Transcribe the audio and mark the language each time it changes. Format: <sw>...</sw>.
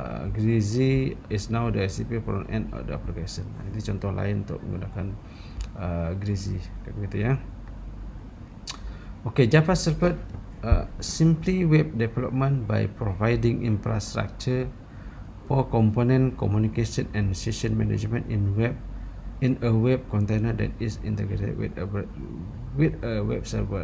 <en>Grizzly is now the SCP front end of the application.</en> <id>Nah, ini contoh lain untuk menggunakan Grizzly kayak gitu ya.</id> <en>Okay, Java support simply web development by providing infrastructure for component communication and session management in a web container that is integrated with a web server.</en>